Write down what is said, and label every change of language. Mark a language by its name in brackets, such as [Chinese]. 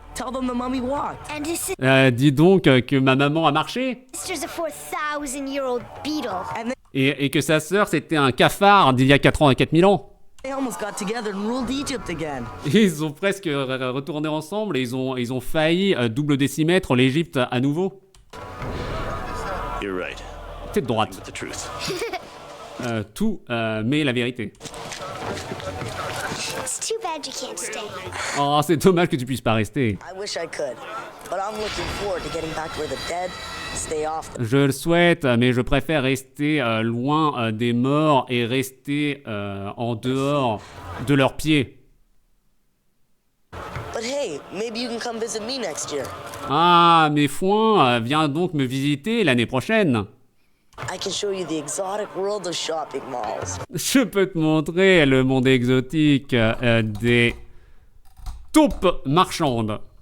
[English] Tell them the mummy walked. And his [French] Dis donc que ma maman a marché. [English] sister's a 4,000-year-old beetle. [French] Et que sa sœur, c'était un cafard d'il y a 4 ans à 4000 ans. [English] They almost got together and ruled Egypt again. [French] Ils ont presque retourné ensemble et ils ont failli double décimètre l'Égypte à nouveau. [English] You're right. [French] T'es de droite. [English] The truth. [French] Tout, mais la vérité. [English] It's too bad you can't stay. [French] Oh, c'est dommage que tu puisses pas rester. [English] I wish I could, but I'm looking forward to getting back where the dead stay off. [French] Je le souhaite, mais je préfère rester loin des morts et rester en dehors de leurs pieds. [English] But hey, maybe you can come visit me next year. [French] Ah, mes foins, viens donc me visiter l'année prochaine. [English] I can show you the exotic world of shopping malls. [French] Je peux te montrer le monde exotique des taupes marchandes.